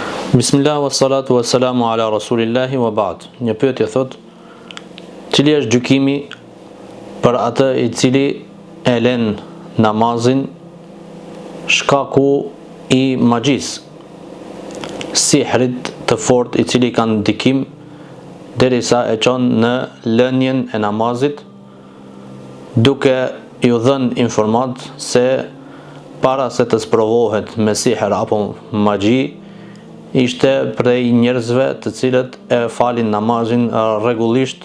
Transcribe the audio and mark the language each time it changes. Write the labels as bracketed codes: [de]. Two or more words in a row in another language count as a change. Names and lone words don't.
[ar] بسم الله والصلاة والسلام على رسول الله وبعد. [sq] Një pyetje thot: cili është gjykimi për atë i cili e lën namazin shkaku i magjisë, sihrit të fortë i cili ka ndikim derisa e çon në lënien e namazit, duke ju dhënë informat se para se të sprovohet me siher apo magji, ishte prej njerëzve të cilët e falin namazin rregullisht.